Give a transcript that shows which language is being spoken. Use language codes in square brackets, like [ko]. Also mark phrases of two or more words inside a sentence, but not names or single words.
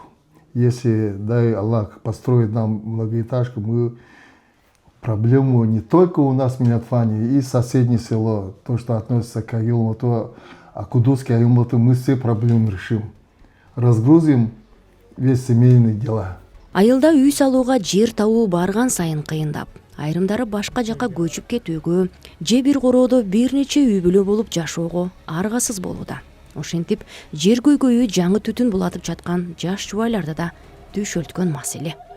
[ru] Если, дай Аллах, построит нам многоэтажку, мы проблему не только у нас в Минатване, и соседнее село, то, что относится к Аюлмату, Акудуске, Аюлмату, мы все проблемы решим. Разгрузим весь семейные дела. [ky] Айылда үй салууга жер табуу барган сайын кыйындап, айрымдары башка жака көчүп кетүүгө, же бир короодо бир нече үй бүлө болуп жашоого аргасыз болууда. Ошентип, жер көйгөйү жаңы түтүн булатып жаткан жаш жубайларда да түшөлткөн маселе.